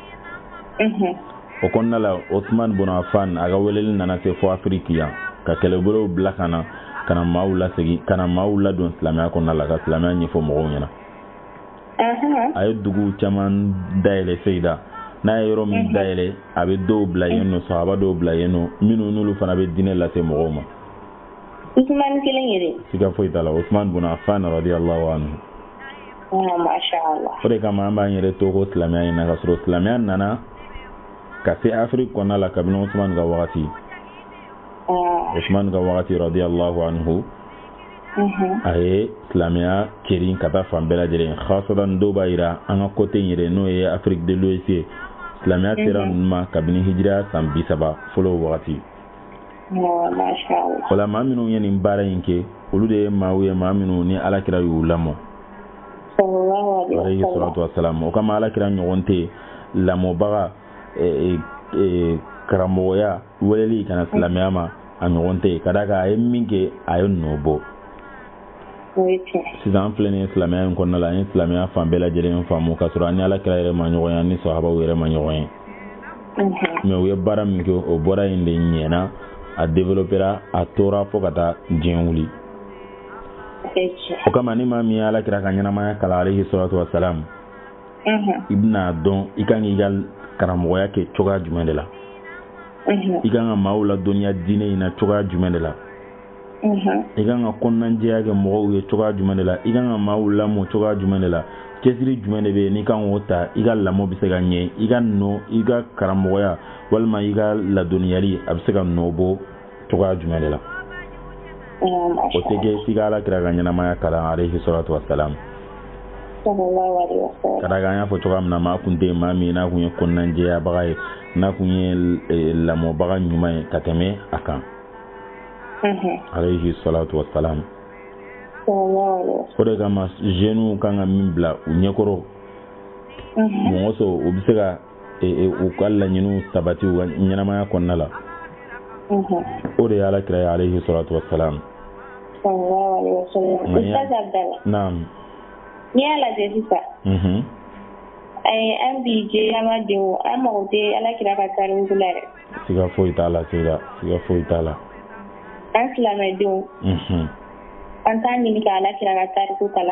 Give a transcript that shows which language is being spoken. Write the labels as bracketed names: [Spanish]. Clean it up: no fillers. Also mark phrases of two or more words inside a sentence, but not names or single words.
[Bambara] O kɔnɔna la Usman bin Affan a ka weleli nana se fɔ Afiriki yan ka kɛlɛbolow bila ka na maaw lasegin ka na maaw ladon silamɛya kɔnɔna la ka silamɛya ɲɛfɔ mɔgɔw ɲɛna. A ye dugu caman dayɛlɛ Seyida n'a ye yɔrɔ min dayɛlɛ a bɛ dɔw bila yen nɔ sahaba dɔw bila yen nɔ minnu n'olu fana bɛ diinɛ lase mɔgɔw ma. Usman kelen yɛrɛ. Siga foyi t'a la Usman bin Affan [Arabic] رضي الله عنه. ما شاء الله. [Bambara] O de kama an b'an yɛrɛ to ko silamɛya in na ka sɔrɔ silamɛya nana ka se Afiriki kɔnɔna la kabini Usman ka wagati. Usman ka wagati [Arabic] رضي الله عنه. [Bambara] A ye silamɛya kɛrin ka taa fan bɛɛ lajɛlen khasadan dɔw b'a jira an ka côté in yɛrɛ n'o ye Afiriki [French] de l'Ouest [Bambara] ye silamɛya sera ninnu ma kabini hijira san 30 fɔlɔ wagati. O la maa minnu ye nin baara in kɛ olu de ye maaw ye maa minnu ni alakira y'u lamɔ. [Arabic] عليه الصلاة والسلام. [Bambara] O kama alakira ɲɔgɔn tɛ lamɔbaga karamɔgɔya weleli kana silamɛya ma a ɲɔgɔn tɛ ka d'a kan a ye min kɛ a ye nɔ bɔ. Sisan an filɛ nin silamɛya in kɔnɔna la an ye silamɛya fan bɛɛ lajɛlen faamu ka sɔrɔ an ni alakira yɛrɛ ma ɲɔgɔn ye an ni sahabaw yɛrɛ ma ɲɔgɔn ye. Mais u ye baara min kɛ o bɔra in de ɲɛna a développera a tora fo ka taa diɲɛ wuli. O kama ni maa min ye alakira ka ɲɛnamaya kalan [Arabic] عليه الصلاة والسلام [Bambara] i bɛna dɔn i kan k'i ka karamɔgɔya kɛ cogoya jumɛn de la. I kan ka maaw ladɔnniya diinɛ in na cogoya jumɛn de la. I kan ka kɔnɔnajɛya kɛ mɔgɔw ye cogoya jumɛn de la. I kan ka maaw lamɔ cogoya jumɛn de la. Cɛsiri jumɛn de bɛ yen n'i kan k'o ta i ka lamɔ bɛ se ka ɲɛ i ka nɔ i ka karamɔgɔya walima i ka ladɔnniyali a bɛ se ka nɔ bɔ cogoya jumɛn de la. O tɛ kɛ f'i ka alakira ka ɲɛnamaya kalan [Arabic] عليه الصلاة والسلام. [Bambara] Ka d'a kan an y'a fɔ cogoya min na maa kun tɛ yen maa min n'a kun ye kɔnɔnajɛyabaga ye n'a kun ye lamɔbaga ɲuman ye ka tɛmɛ a kan. [Arabic] عليه الصلاة والسلام. [Bambara] O de kama jeunes kan ka min bila u ɲɛkɔrɔ mɔgɔ sɔrɔ u bɛ se ka u ka laɲiniw sabati u ka ɲɛnamaya kɔnɔna la. O de ye alakira ye [Arabic] عليه الصلاة والسلام. [Bambara] Naam. N'i y'a lajɛ sisan an bi jɛmadenw an mago tɛ alakira ka tariku la dɛ. Siga foyi t'a la siga foyi t'a la. An silamɛdenw an t'a ɲini ka alakira ka tariku kalan.